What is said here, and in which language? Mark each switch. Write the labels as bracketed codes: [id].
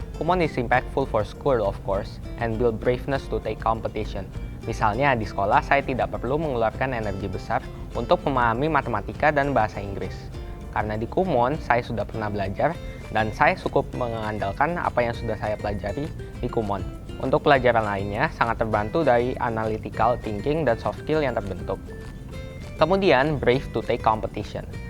[en] Kumon is impactful for school of course, and build braveness to take competition. [id] Misalnya di sekolah saya tidak perlu mengeluarkan energi besar untuk memahami matematika dan bahasa Inggris. karena di Kumon saya sudah pernah belajar dan saya cukup mengandalkan apa yang sudah saya pelajari di Kumon. Untuk pelajaran lainnya sangat terbantu dari analytical thinking dan soft skill yang terbentuk. Kemudian, [en] brave to take competition.